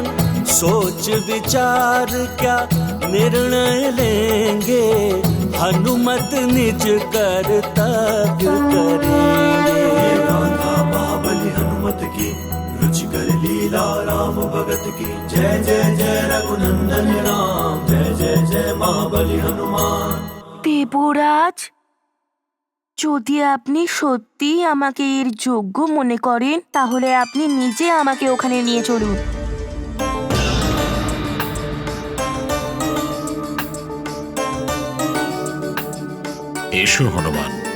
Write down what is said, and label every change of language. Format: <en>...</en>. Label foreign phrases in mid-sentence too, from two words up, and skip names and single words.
<hi>सोच विचार क्या निर्णय लेंगे हनुमत निज कर्तव्य करेंगे। गाथा महाबली हनुमत की रुचिकर लीला राम भगत की जय जय जय रघुनंदन राम जय जय जय महाबली हनुमान।</hi> <bn>দেবরাজ, যদি আপনি সত্যি আমাকে এর যোগ্য মনে করেন তাহলে আপনি নিজে আমাকে ওখানে নিয়ে চলুন। এসো হনুমান।</bn>